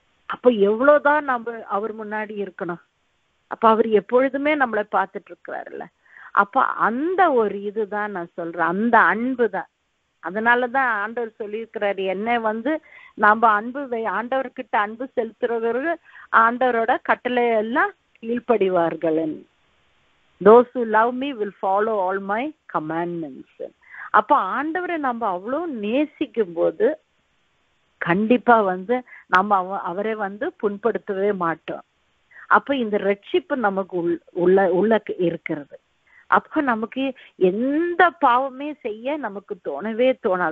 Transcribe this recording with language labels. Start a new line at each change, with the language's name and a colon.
Tamil: அப்ப எவ்வளவுதான் நம்ம அவர் முன்னாடி இருக்கணும். அப்ப அவர் எப்பொழுதுமே நம்மளை பார்த்துட்டு இருக்கிறாருல்ல. அப்ப அந்த ஒரு இதுதான் நான் சொல்றேன், அந்த அன்பு தான். அதனாலதான் ஆண்டவர் சொல்லியிருக்கிறாரு, என்ன நம்ம ஆண்டவர்கிட்ட அன்பு செலுத்துறவர்கள் ஆண்டவரோட கட்டளை எல்லாம் கீழ்ப்படிவார்கள்.
English: Those who love me will follow all my commandments.
Tamil: அப்ப ஆண்டவரை நம்ம அவ்வளவு நேசிக்கும் போது கண்டிப்பா நம்ம அவரை புண்படுத்தவே மாட்டோம். அப்ப இந்த ரட்சிப்பு நமக்கு உள்ள இருக்கிறது. அப்ப நமக்கு எந்த பாவமே செய்ய நமக்கு தோணவே தோணாது.